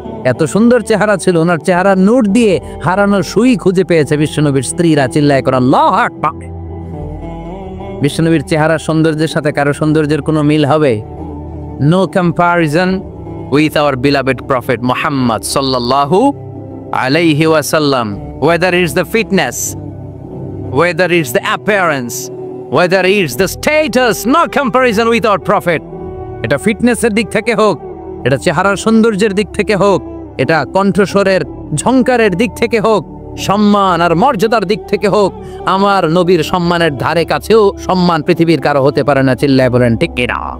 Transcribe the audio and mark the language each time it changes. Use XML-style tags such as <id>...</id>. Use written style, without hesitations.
<bn>এত সুন্দর চেহারা ছিল, ওনার চেহারার নূর দিয়ে হারানোর সুই খুঁজে পেয়েছে বিশ্বনবীর স্ত্রীরা। চিল্লায় করে আল্লাহু আকবার। বিশ্বনবীর চেহারার সৌন্দর্যের সাথে কারো সৌন্দর্যের কোনো মিল হবে?</bn> <en>No comparison with our beloved Prophet Muhammad sallallahu alayhi wasallam. Whether it's the fitness, whether it's the appearance, whether it's the status, no comparison with our Prophet.</en> <bn>এটা ফিটনেসের দিক থেকে হোক, এটা চেহারার সৌন্দর্যের দিক থেকে হোক, এটা কণ্ঠস্বরের ঝংকারের দিক থেকে হোক, সম্মান আর মর্যাদার দিক থেকে হোক, আমার নবীর সম্মানের ধারে কাছেও সম্মান পৃথিবীর কারো হতে পারে না। চিল্লায় বলেন ঠিক কিনা?</bn>